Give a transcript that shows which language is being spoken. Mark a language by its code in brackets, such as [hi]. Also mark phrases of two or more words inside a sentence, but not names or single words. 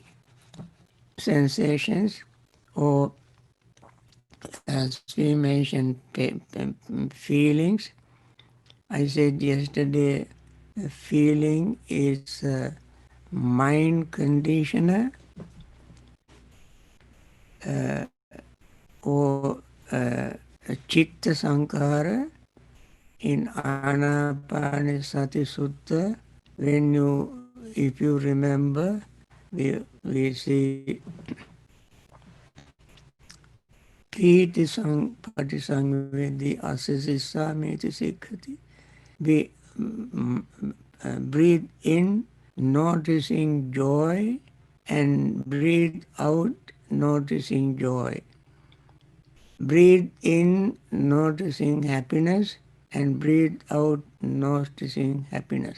[en] Sensations, or as we mentioned, feelings. I said yesterday, feeling is a mind conditioner or a [pi] chitta sankhara [en] in Anapanasati Sutta. When you, if you remember, we see [pi] Piti sang patisangvedi asasissamiti sikkati. [en] We breathe in, noticing joy, and breathe out, noticing joy. Breathe in, noticing happiness, and breathe out, noticing happiness.